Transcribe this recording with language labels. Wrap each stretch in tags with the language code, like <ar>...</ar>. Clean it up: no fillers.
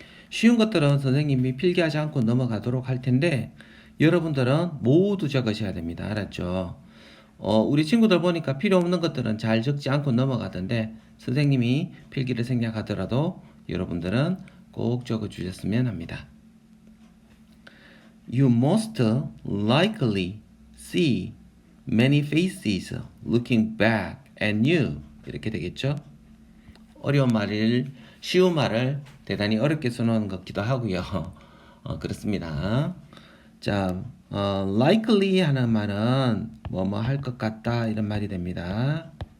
<ko>쉬운 것들은 선생님이 필기하지 않고 넘어가도록 할 텐데 여러분들은 모두 적으셔야 됩니다. 알았죠? 우리 친구들 보니까 필요 없는 것들은 잘 적지 않고 넘어가던데 선생님이 필기를 생략하더라도 여러분들은 꼭 적어 주셨으면 합니다.</ko> <en>You most likely see many faces looking back at you.</en> <ko>이렇게 되겠죠? 어려운 말을, 쉬운 말을 대단히 어렵게 써놓은 것 같기도 하고요. 그렇습니다. 자, likely 하는 말은 뭐뭐 할 것 같다 이런 말이 됩니다.</ko>